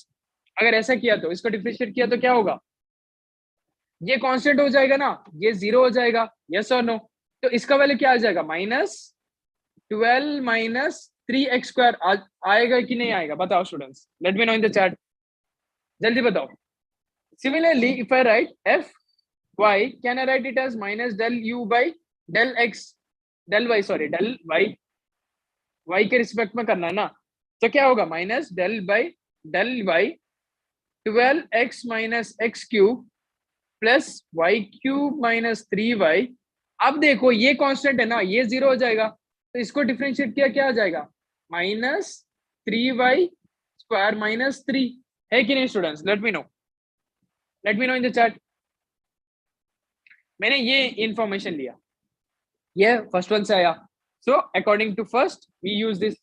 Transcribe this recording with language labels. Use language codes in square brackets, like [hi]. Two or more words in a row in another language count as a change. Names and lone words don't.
[hi] अगर ऐसा किया तो, इसको डिफरेंशिएट किया तो क्या होगा? ये कांस्टेंट हो जाएगा ना, ये 0 हो जाएगा. [en] यस और नो? [hi] तो इसका वैल्यू क्या आ जाएगा? [en] minus 12 minus 3x square [hi] आएगा कि नहीं आएगा? [en] बताओ students, let me know in the chat, [hi] जल्दी बताओ. [en] similarly if I write f y, can I write it as minus del u by del x, del y, sorry, del y [hi] के रिस्पेक्ट में करना है ना, तो क्या होगा? [en] माइनस del by del y 12x minus x cube plus y cube minus 3y. [hi] अब देखो ये कांस्टेंट है ना, ये 0 हो जाएगा, तो इसको डिफरेंशिएट किया क्या आ जाएगा? [en] minus 3y square minus 3, [hi] है कि नहीं [en] स्टूडेंट्स? let me know in the chat. [hi] मैंने ये इंफॉर्मेशन लिया, ये [en] first one [hi] से आया, [en] so according to first we use this.